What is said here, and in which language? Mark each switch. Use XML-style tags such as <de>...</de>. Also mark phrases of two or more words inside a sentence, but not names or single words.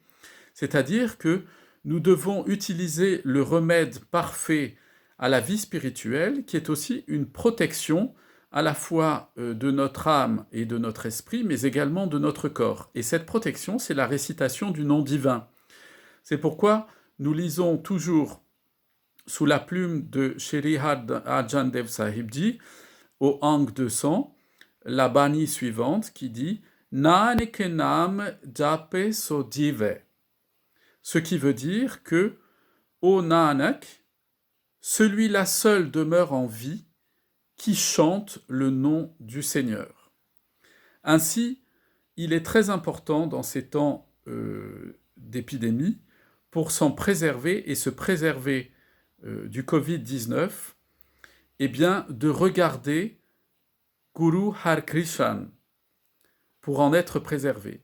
<fr>C'est-à-dire que nous devons utiliser le remède parfait à la vie spirituelle, qui est aussi une protection à la fois de notre âme et de notre esprit, mais également de notre corps. Et cette protection, c'est la récitation du nom divin. C'est pourquoi nous lisons toujours sous la plume de Shri Arjan Dev Sahibji, au Ang 200, la bani suivante qui dit «</fr> <pa>ਨਾਨਕ ਨਾਮ ਜਪੈ ਸੋ ਜੀਵੈ »,</pa> <fr>ce qui veut dire que « Ô Nanak, celui-là seul demeure en vie, qui chante le nom du Seigneur. » Ainsi, il est très important dans ces temps d'épidémie, pour s'en préserver et se préserver du Covid-19, eh bien, de regarder Guru Har Krishan pour en être préservé.</fr>